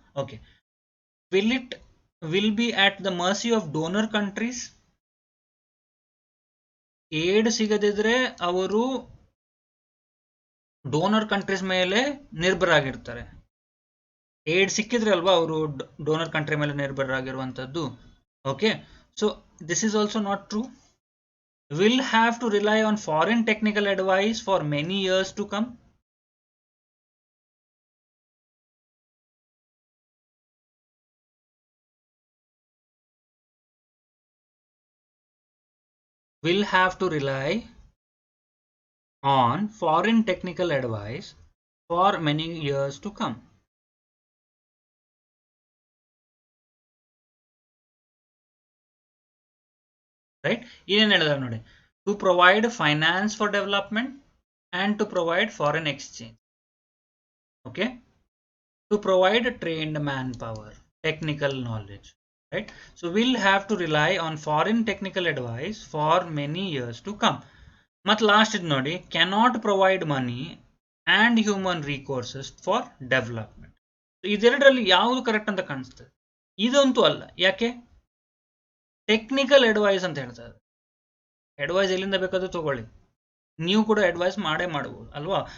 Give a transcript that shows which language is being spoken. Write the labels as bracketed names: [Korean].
[English] Okay, will be at the mercy of donor countries. [Kannada] Aid ಸಿಗದಿದ್ರೆ ಅವರು donor countries ಮೇಲೆ ನಿರ್ಭರಾಗಿರ್ತಾರೆ. Aid ಸಿಕ್ಕಿದ್ರೆ ಅಲ್ವಾ ಅವರು ಡೋನರ್ ಕಂಟ್ರಿ ಮೇಲೆ ನಿರ್ಭರಾಗಿರುವಂತದ್ದು. [English] Okay, so this is also not true. will have to rely on foreign technical advice for many years to come. Will have to rely on foreign technical advice for many years to come. Right? [Kannada] ಏನೇನು ಹೇಳಿದಾರೆ ನೋಡಿ, [English] To provide finance for development and to provide foreign exchange. Okay, to provide trained manpower, technical knowledge, right? So we'll have to rely on foreign technical advice for many years to come. But last is nodi, cannot provide money and human resources for development. [Kannada] So ಇದೆರಡರಲ್ಲಿ ಯಾವುದು correct ಅಂತ ಕಾಣಿಸ್ತದೆ? ಇದಂತೂ ಅಲ್ಲ. ಯಾಕೆ? Technical advice ಅಂತ ಹೇಳ್ತಾರೆ. Advice ಎಲ್ಲಿಂದ ಬೇಕಾದ್ರೂ ತಗೊಳ್ಳಿ, ನೀವು ಕೂಡ ಅಡ್ವೈಸ್ ಮಾಡೇ ಮಾಡಬಹುದು ಅಲ್ವಾ.